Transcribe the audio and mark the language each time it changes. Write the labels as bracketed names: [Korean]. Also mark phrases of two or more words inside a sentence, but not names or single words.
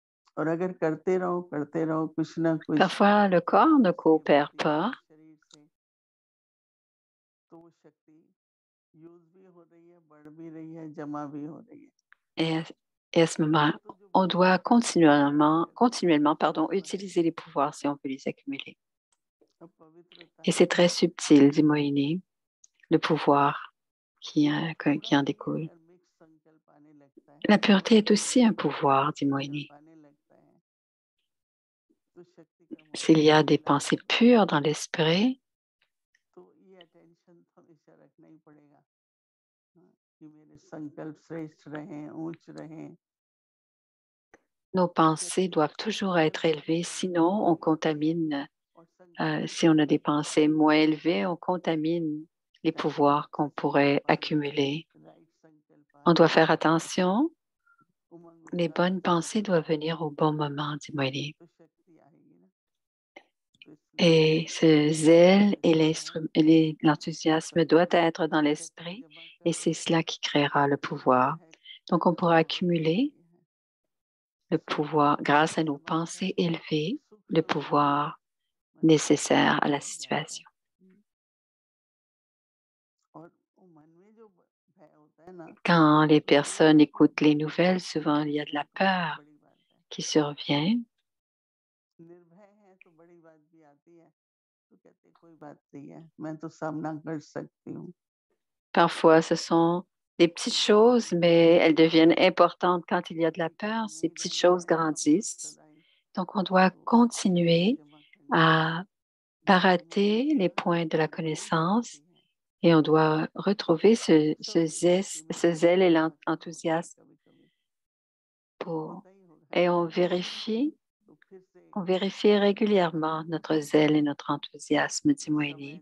[Hindi] और अगर करते रहो कुछ ना कुछ [French] Parfois, le corps ne [Hindi] ऐसे [French] coopère [Hindi] होती [French] pas [Hindi] है शरीर से, तो वो शक्ति यूज भी हो रही है, बढ़ भी रही है, जमा भी हो रही है। [French] et, et à ce moment, [Hindi] तो जो [French] on doit continuellement, [Hindi] है, [French] continuellement pardon, [Hindi] वो है [French] utiliser les pouvoirs si on veut les accumuler. [Hindi] अब पवित्रता [French] Et c'est très subtil, dit Moïni, le pouvoir qui [Hindi] थोड़ा [French] en [Hindi] भी [French] découle. [Hindi] अगर मिक्स संकल्प आने लगता [French] La [Hindi] है, [French] pureté est [Hindi] थोड़ा [French] aussi un [Hindi] भी अगर [French] pouvoir, [Hindi] मिक्स [French] dit [Hindi] संकल्प [French] Moïni. [Hindi] आने लगता है, तो शक्ति का [French] S'il [Hindi] मात्रा [French] y a [Hindi] बढ़ने [French] des [Hindi] लगता [French] pensées [Hindi] है। [French] pures dans l'esprit, [Hindi] तो ये अटेंशन तो हमेशा रखना ही पड़ेगा, हाँ, कि मेरे संकल्प श्रेष्ठ रहें, ऊंच रहें। [French] nos pensées [Hindi] शक्ति [French] doivent toujours être élevées, sinon on contamine. [Hindi] और संकल्प [French] Si on a des pensées [Hindi] सही [French] moins [Hindi] होने [French] élevées, on [Hindi] चाहिए, [French] contamine les [Hindi] ताकि [French] pouvoirs [Hindi] अच्छे [French] qu'on pourrait [Hindi] संकल्प आए, [French] accumuler. [Hindi] राइट संकल्प [French] On [Hindi] आए, [French] doit faire attention. [Hindi] उमंग [French] Les [Hindi] उत्साह [French] bonnes [Hindi] आए, [French] pensées doivent venir au bon moment, dit Moïni. [Hindi] तो शक्ति आएगी ना। तो इसलिए [French] Et ce [Hindi] हमें [French] zèle et [Hindi] करना है, [French] l'enthousiasme doivent être dans [Hindi] शक्ति [French] l'esprit [Hindi] जमा [French] et [Hindi] करना [French] c'est [Hindi] है, [French] cela qui créera le [Hindi] तो जो [French] pouvoir. [Hindi] है [French] Donc on pourra [Hindi] बहुत [French] accumuler [Hindi] जरूरी है। [French] le pouvoir [Hindi] सूक्ष्म [French] grâce à nos [Hindi] जमा [French] pensées [Hindi] कर [French] élevées, le [Hindi] सूक्ष्म जमा [French] pouvoir [Hindi] मतलब [French] nécessaire à la [Hindi] बढ़ जाता है। [French] situation. [Hindi] और वो मन में जो भय होता है ना, [French] Quand les [Hindi] तो वो [French] personnes [Hindi] उसकी [French] écoutent les [Hindi] वो [French] nouvelles, souvent il y a de [Hindi] वो [French] la [Hindi] तो बहुत [French] peur [Hindi] बड़ी बात है। [French] qui survient. [Hindi] निर्भय है तो बड़ी बात भी आती है, तो कहते कोई बात नहीं है, मैं तो सामना कर सकती हूँ। [French] Parfois, ce sont des petites choses, mais elles deviennent importantes quand il y a de la peur. Ces petites choses grandissent. Donc, on doit continuer à barater les points de la connaissance et on doit retrouver ce zèle et l'enthousiasme pour, et on vérifie régulièrement notre zèle et notre enthousiasme, dit Moïni.